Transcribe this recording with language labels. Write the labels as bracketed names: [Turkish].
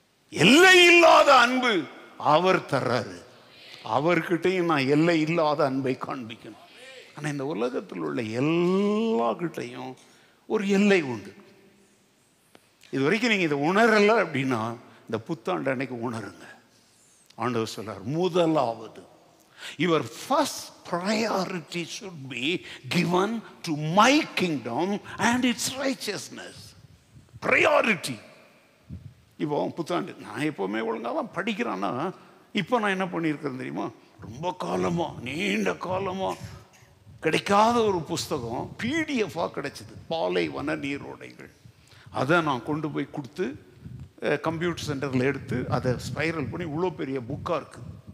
[Tamil] எல்லை இல்லாத அன்பு அவர் தர்றாரு. அவர்கிட்டையும் நான் எல்லை இல்லாத அன்பை காண்பிக்கணும். ஆனா இந்த உலகத்தில் உள்ள எல்லா கிட்டையும் ஒரு எல்லை உண்டு. இது வரைக்கும் நீங்க இதை உணரல அப்படின்னா இந்த புத்தாண்டு அன்னைக்கு உணருங்க. ஆண்டவர் சொல்றார், முதலாவது [English] your first priority should be given to my kingdom and its righteousness. Priority. [Tamil] இப்போ புத்தாண்டு நான் எப்போவுமே ஒழுங்காக தான் படிக்கிறான்னா, இப்போ நான் என்ன பண்ணியிருக்கிறேன் தெரியுமா? ரொம்ப காலமாக நீண்ட காலமாக கிடைக்காத ஒரு புஸ்தகம் பிடிஎஃபாக கிடைச்சிது, பாலைவன நீரோடைகள். அதை நான் கொண்டு போய் கொடுத்து கம்ப்யூட்டர் சென்டரில் எடுத்து அதை ஸ்பைரல் பண்ணி இவ்வளோ பெரிய புக்காக இருக்குது.